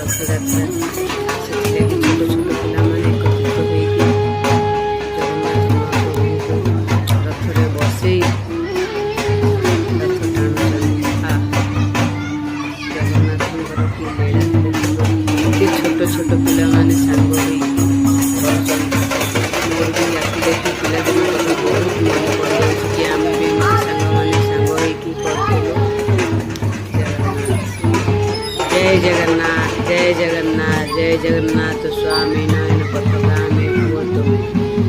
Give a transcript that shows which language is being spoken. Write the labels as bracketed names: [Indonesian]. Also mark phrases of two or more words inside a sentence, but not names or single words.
[Odia] ରଥଯାତ୍ରା ସେଥିଲାଗି ଛୋଟ ଛୋଟ ପିଲାମାନେ ଏକତ୍ରିତ ହୋଇକି ଜଗନ୍ନାଥ ମହାପ୍ରଭୁଙ୍କୁ ରଥରେ ବସେଇ ରଥ ଟାଣୁଛନ୍ତି। ଜଗନ୍ନାଥଙ୍କର କି ଲୀଳା ଦେଖିବ, ଏତେ ଛୋଟ ଛୋଟ ପିଲାମାନେ ସାଙ୍ଗ ହୋଇକି କରୁଛନ୍ତି। ମୋର ବି ଆଖି ଦେଖି ପିଲାଦିନ କଥା ବହୁତ ମନେ ପଡ଼ିଯାଉଛି କି ଆମେ ବି ଏମିତି ସାଙ୍ଗମାନେ ସାଙ୍ଗ ହୋଇକି କରୁଥିଲୁ। [Sanskrit] जय जगन्नाथ, जय जगन्नाथ, जय जगन्नाथ स्वामी नयन पथगामी भवतु।